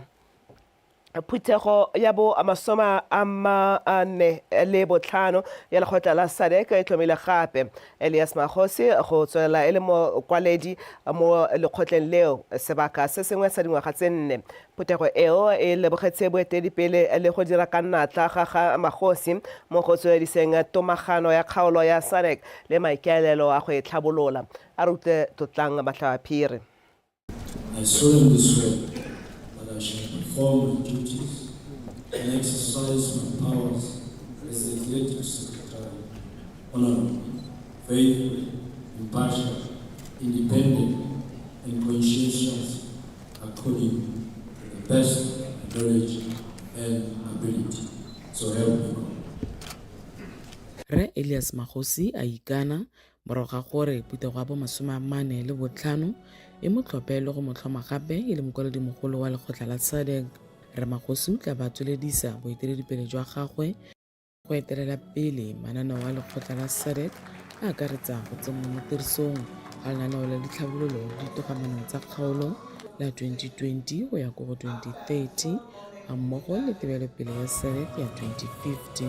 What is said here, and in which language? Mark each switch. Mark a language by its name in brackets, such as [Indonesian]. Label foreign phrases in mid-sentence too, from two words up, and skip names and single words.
[Tswana] Phuthego ya bo amasoma a mane le botlhano ya lekgotla la SADC e tlhomile gape Elias Magosi go tswelela e le mokwaledi mo lekgotleng leo sebaka se sengwe sa dingwaga tse 4. Phuthego eo e lebogetse boeteledipele le go dira ka natla ga Magosi mo go tswediseng tomagano ya kgaolo ya SADC le maikaelelo a go e tlhabolola. A re utlwe Tlotlang Matlhaphiri. [English] I solemnly swear that I shall perform my duties and exercise my powers as the Executive Secretary honorably, faithfully, impartial, independent, and conscientious according to the best knowledge and ability. So help me God. [Tswana] Re Elias Magosi a ikana moroga gore phuthego ya bo masome a mane le botlhano e motlhopelo go motlhoma gape e le mokwaledi-mogolo wa lekgotla la SADC. Re Magosi o tla ba tsweledisa boeteledipele jwa gagwe go etelela pele mananeo a lekgotla la SADC a akaretsa go tsenngwa mo tirisong ga lenaneo la ditlhabololo le ditogamaano tsa kgaolo la 2020 go ya go 2030 ga mmogo le tebelopele ya SADC ya 2015.